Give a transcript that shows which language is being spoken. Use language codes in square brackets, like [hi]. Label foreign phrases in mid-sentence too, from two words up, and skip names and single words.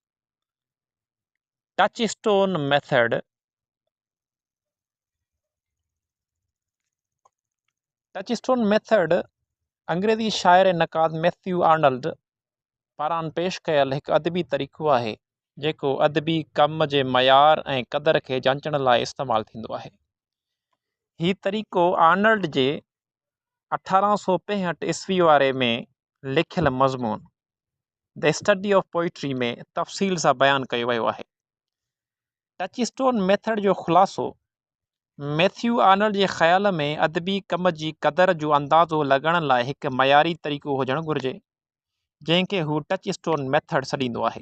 [en] touch stone method [sd] अंग्रेज़ी शाइर ऐं नक़ाद मैथ्यू आर्नल्ड पारां पेश कयल हिकु अदबी तरीक़ो आहे, जेको अदबी कम जे मयार ऐं क़दर खे जांचण लाइ इस्तेमालु थींदो आहे। हीउ तरीक़ो आर्नल्ड जे 1865 ईस्वी वारे में लिखियल मज़मून द स्टडी ऑफ पोइट्री में तफ़सील सां बयानु कयो वियो आहे। [en] touch stone method [sd] जो ख़ुलासो मैथ्यू आर्नल्ड जे ख़्याल में अदबी कम जी क़दर जो अंदाज़ो लॻण लाइ हिकु मयारी तरीक़ो हुजणु घुरिजे, जंहिंखे हू [en] touch stone method [sd] सॾींदो आहे।